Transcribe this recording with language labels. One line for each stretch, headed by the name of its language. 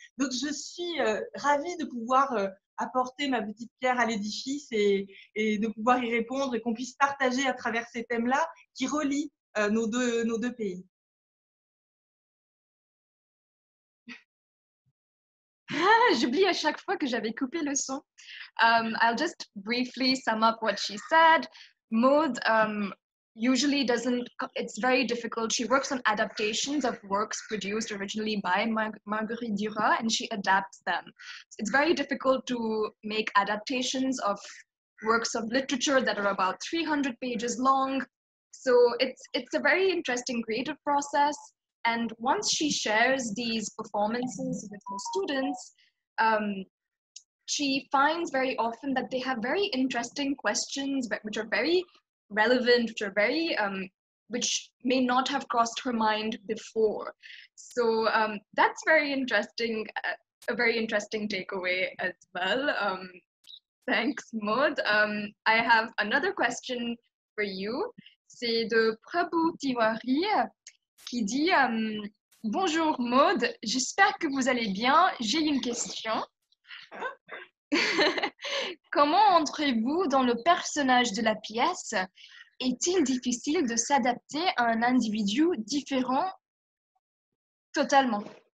French: Donc, je suis ravie de pouvoir apporter ma petite pierre à l'édifice et de pouvoir y répondre et qu'on puisse partager à travers ces thèmes-là qui relient nos deux pays. j'oublie à chaque fois que j'avais coupé le son.
English: I'll just briefly sum up what she said. Maud usually doesn't, it's very difficult. She works on adaptations of works produced originally by Marguerite Duras and she adapts them. It's very difficult to make adaptations of works of literature that are about 300 pages long. So it's a very interesting creative process. And once she shares these performances with her students, she finds very often that they have very interesting questions which are very relevant, which may not have crossed her mind before. So that's very interesting. a very interesting takeaway as well. Thanks, Maud. I have another question for you.
French: C'est de Prabhu Tiwari qui dit Bonjour Maud, j'espère que vous allez bien. J'ai une question. Comment entrez-vous dans le personnage de la pièce? Est-il difficile de s'adapter à un individu différent totalement?